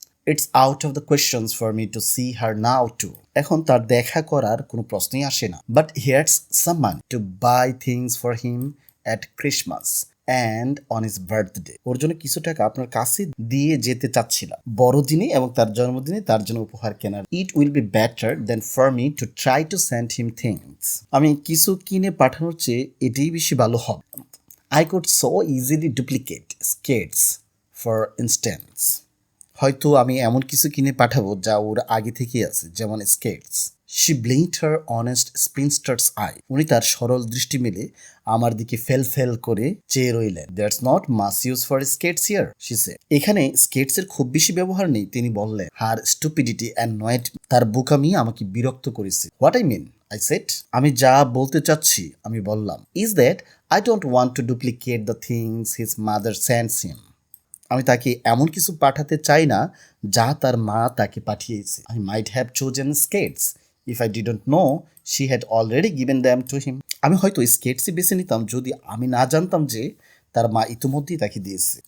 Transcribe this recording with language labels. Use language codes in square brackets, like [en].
[en] It's out of the questions for me to see her now too. [bn] এখন তার দেখা করার কোনো প্রশ্নই আসে না। [en] But here's someone to buy things for him at Christmas and on his birthday. [bn] ওর জন্য কিছু টাকা আপনার কাছে দিয়ে যেতে চাচ্ছিলাম বড়দিনে এবং তার জন্মদিনে তার জন্য উপহার কেনার। [en] It will be better than for me to try to send him things. [bn] আমি কিছু কিনে পাঠানোর চেয়ে এটাই বেশি ভালো হবে। [en] I could so easily duplicate skates, for instance. [bn] হয়তো আমি এমন কিছু কিনে পাঠাবো যা ওর আগে থেকেই আছে, যেমন skates. [en] She blinked her honest spinster's eye. [bn] উনি তার সরল দৃষ্টি মেলে আমার দিকে ফেল করে চেয়ে রইলেন। [en] There's not much use for skates here, she said. [bn] এখানে স্কেটসের খুব বেশি ব্যবহার নেই, তিনি বললেন। [en] Her stupidity annoyed me. [bn] তার বোকামি আমাকে বিরক্ত করেছে। [en] What I mean, I said. [bn] আমি যা বলতে চাচ্ছি, আমি বললাম, [en] is that I don't want to duplicate the things his mother sends him. [bn] আমি তাকে এমন কিছু পাঠাতে চাই না যা তার মা তাকে পাঠিয়েছে। [en] I might have chosen skates if I didn't know she had already given them to him. [bn] আমি হয়তো স্কেটসই বেছে নিতাম যদি আমি না জানতাম যে তার মা ইতিমধ্যেই তাকে দিয়েছে।